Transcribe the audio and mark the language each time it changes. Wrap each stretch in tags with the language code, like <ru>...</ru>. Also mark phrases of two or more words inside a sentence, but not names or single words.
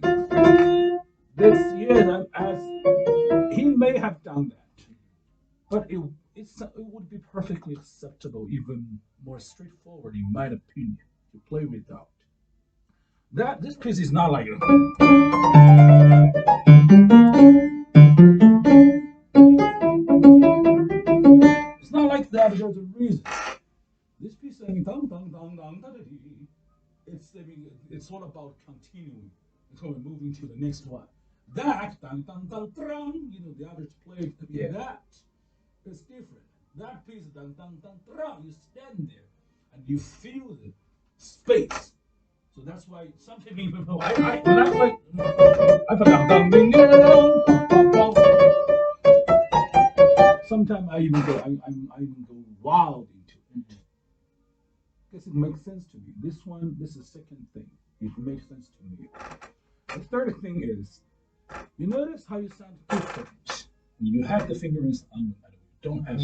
<en>This yes, as he may have done that, but it would be perfectly acceptable, even more straightforward, in my opinion, to play without. That this piece is not like it's not like that. There's a reason. This piece saying dang dang dang dang da da dee. I mean it's all about continuing. It's all moving to the next one. That dang dang dang dang. The average player. I mean, Yeah. that is different. That piece dang dang dang dang. You stand there and you feel the space. So that's why sometimes even though I when I play I put down dang ding ding. Sometimes I even go wild into it. Because it makes sense to me. This is the second thing. It makes sense to me. The third thing is, you notice how you sound different. You have the fingerings on, don't have</en>